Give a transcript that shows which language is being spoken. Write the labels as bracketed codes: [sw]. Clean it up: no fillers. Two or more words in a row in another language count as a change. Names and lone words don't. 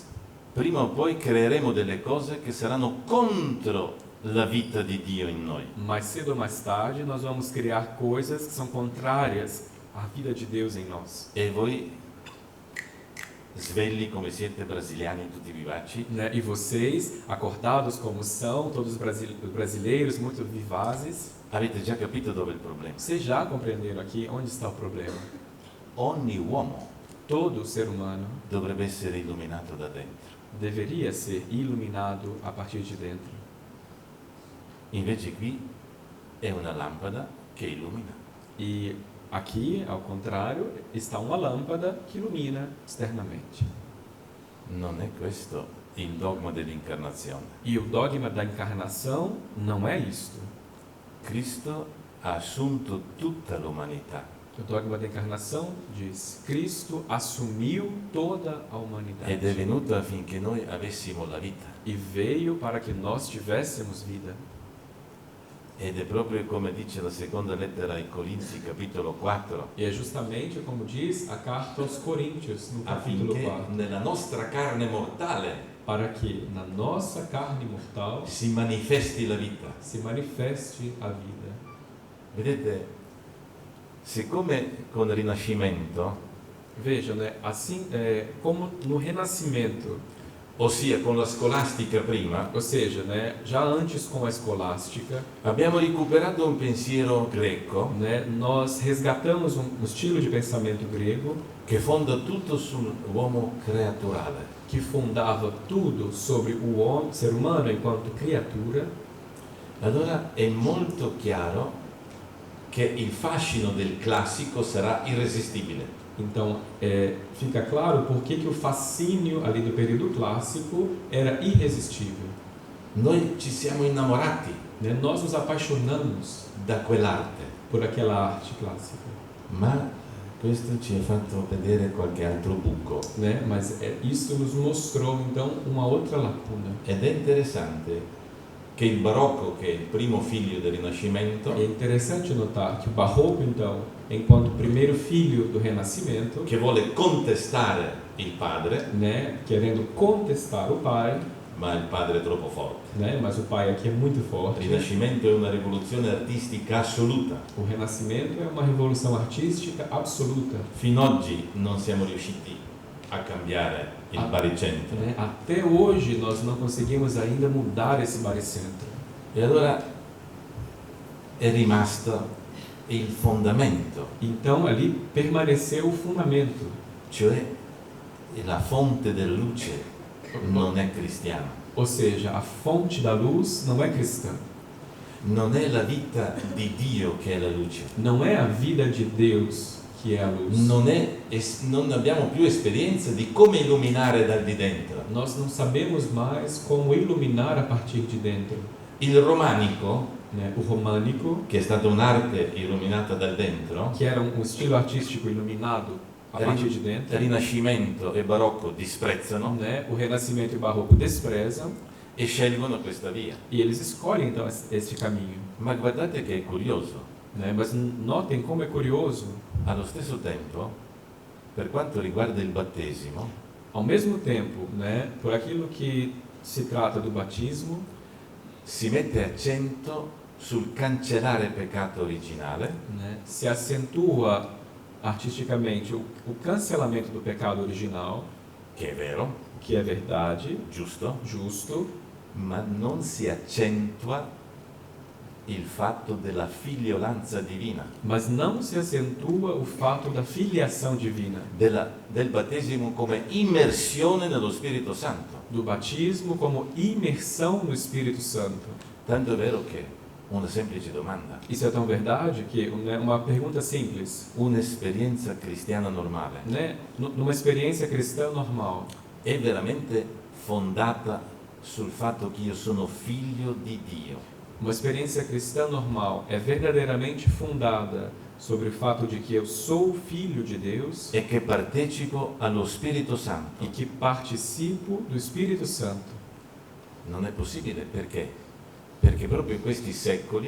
[it] prima o poi creeremo delle cose che saranno contro la vita di Dio in noi. [pt] mais cedo ou mais tarde nós vamos criar coisas que são contrárias à vida de Deus em nós. [it] E voi, svegli come siete brasiliani, tutti vivaci, [pt] Né? E vocês, acordados como são, todos brasileiros muito vivazes, [it] avete già capito dove è il problema. [pt] vocês já compreenderam aqui onde está o problema. [it] Ogni uomo [pt] Todo ser humano [it] dovrebbe essere illuminato da dentro. [pt] deveria ser iluminado a partir de dentro. [it] Invece qui è una lampada che illumina. [pt] E aqui, ao contrário, está uma lâmpada que ilumina externamente. [it] Non è questo il dogma dell'incarnazione. [pt] E o dogma da encarnação não é isto. [it] Cristo ha assunto tutta l'umanità [pt] O dogma da encarnação diz: Cristo assumiu toda a humanidade [it] ed è venuto affinché noi avessimo la vita. [pt] e veio para que nós tivéssemos vida. [it] Ed è proprio come dice la seconda lettera ai Corinzi, capitolo 4, [pt] E é justamente como diz a carta aos Coríntios, no capítulo [it] affinché [pt] 4, [it] nella nostra carne mortale [pt] para que na nossa carne mortal [it] si manifesti la vita. [pt] se manifeste a vida. [it] Vedete, siccome con il Rinascimento, [pt] Veja, né? Assim, como no Renascimento, [it] ossia con la scolastica prima, [pt] ou seja, né, já antes com a escolástica, [it] abbiamo recuperato un pensiero greco [pt] né, nós resgatamos um estilo de pensamento grego [it] che fonda tutto sull'uomo creaturale. [pt] que fundava tudo sobre o ser humano enquanto criatura. [it] Allora è molto chiaro che il fascino del classico sarà irresistibile. [pt] Então, fica claro por que o fascínio ali do período clássico era irresistível. [it] Noi ci siamo innamorati [pt] Né? Nós nos apaixonamos [it] da quell'arte, [pt] por aquela arte clássica. [it] ma questo ci ha fatto vedere qualche altro buco. [pt] Né? Mas isso nos mostrou, então, uma outra lacuna. [it] Ed è interessante che il barocco, che è il primo figlio del Rinascimento, [pt] É interessante notar que o Barroco, então, enquanto primeiro filho do Renascimento, [it] che vuole contestare il padre, [pt] né, querendo contestar o pai, [it] ma il padre è troppo forte. [pt] né, mas o pai aqui é muito [it] Il [pt] forte. [it] Rinascimento è una rivoluzione artistica assoluta. [pt] O Renascimento é uma revolução artística absoluta. [it] Fino ad oggi non siamo riusciti a cambiare il baricentro. [pt] Né? Até hoje nós não conseguimos ainda mudar esse baricentro. [it] E allora è rimasto il fondamento, [pt] Então ali permaneceu o fundamento, [it] cioè la fonte della luce non è cristiana. [pt] ou seja, a fonte da luz não é cristã. [it] Non è la vita di Dio che è la luce. [pt] Não é a vida de Deus que é a luz. [it] Non abbiamo più esperienza di come illuminare dal di dentro. [pt] Nós não sabemos mais como iluminar a partir de dentro. [it] Il romanico, [pt] Né? O românico, [it] che è stata un'arte illuminata dal dentro, [pt] que era um estilo artístico iluminado a partir de dentro, [it] Rinascimento e Barocco disprezzano [pt] né? O Renascimento e o Barroco desprezam [it] e scelgono questa via. [pt] e eles escolhem então este caminho. [it] Ma guardate che è curioso, [pt] Né? Mas notem como é curioso, [it] allo stesso tempo, per quanto riguarda il battesimo, [pt] ao mesmo tempo, né? Por aquilo que se trata do batismo, [it] si mette accento sul cancellare il peccato originale, [pt] né? Se acentua artisticamente o cancelamento do pecado original, [it] che è vero, [pt] que é verdade, [it] giusto, [pt] justo, [it] ma non si accentua il fatto della figliolanza divina, [pt] mas não se acentua o fato da filiação divina, [it] del battesimo come immersione nello Spirito Santo. [pt] do batismo como imersão no Espírito Santo. [it] Tanto è vero che una semplice domanda, [pt] Isso é tão verdade que, né, uma pergunta simples, [it] un'esperienza cristiana normale [pt] né, numa experiência cristã normal, [it] è veramente fondata sul fatto che io sono figlio di Dio. [pt] uma experiência cristã normal é verdadeiramente fundada sobre o fato de que eu sou filho de Deus [it] E che partecipo allo Spirito Santo. [pt] e que participo do Espírito Santo. [it] Non è possibile perché? Perché proprio in questi secoli